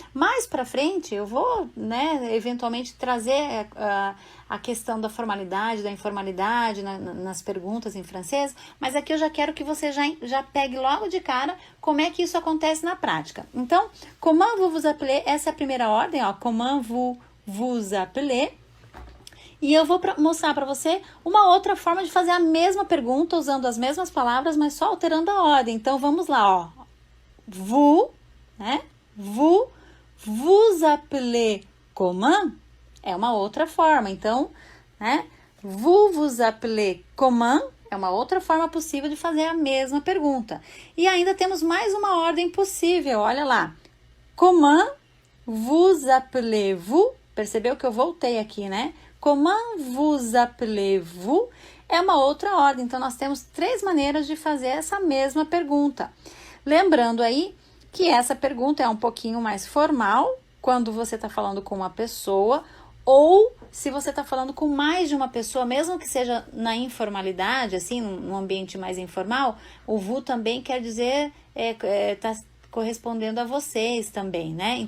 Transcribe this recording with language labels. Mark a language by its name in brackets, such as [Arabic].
[Portuguese] Mais para frente eu vou, né, eventualmente trazer a questão da formalidade, da informalidade nas perguntas em francês, mas aqui eu já quero que você já pegue logo de cara como é que isso acontece na prática. Então, [French] comment vous vous appelez, [Portuguese] essa é a primeira ordem, ó, comment vous vous appelez, e eu vou mostrar para você uma outra forma de fazer a mesma pergunta, usando as mesmas palavras, mas só alterando a ordem. Então, vamos lá, ó, vous, né? [French] Vous vous appelez comment? [Portuguese] É uma outra forma. Então, né? [French] Vous vous appelez comment? [Portuguese] É uma outra forma possível de fazer a mesma pergunta. E ainda temos mais uma ordem possível, olha lá. [French] Comment vous appelez-vous? [Portuguese] Percebeu que eu voltei aqui, né? [French] Comment vous appelez-vous? [Portuguese] É uma outra ordem, então nós temos 3 maneiras de fazer essa mesma pergunta. Lembrando aí que essa pergunta é um pouquinho mais formal, quando você está falando com uma pessoa, ou se você está falando com mais de uma pessoa, mesmo que seja na informalidade, assim, num ambiente mais informal, o vous também quer dizer, está correspondendo a vocês também, né?